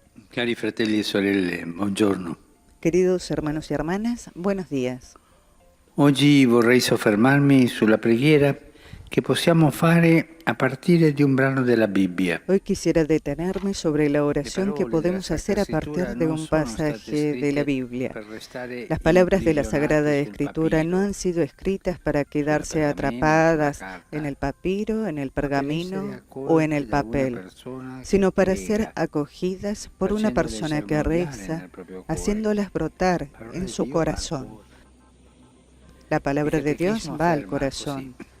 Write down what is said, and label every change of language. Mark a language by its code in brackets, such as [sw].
[it] Cari fratelli e sorelle, buongiorno. [es] Queridos hermanos y hermanas, buenos días. [it] Oggi vorrei soffermarmi sulla preghiera che possiamo fare a partire di un brano della Bibbia. [es] Hoy quisiera detenerme sobre la oración que podemos hacer a partir de un pasaje de la Biblia. Las palabras de la Sagrada Escritura no han sido escritas para quedarse atrapadas en el papiro, en el pergamino o en el papel, sino para ser acogidas por una persona que reza, haciéndolas brotar en su corazón. La palabra de Dios va al corazón.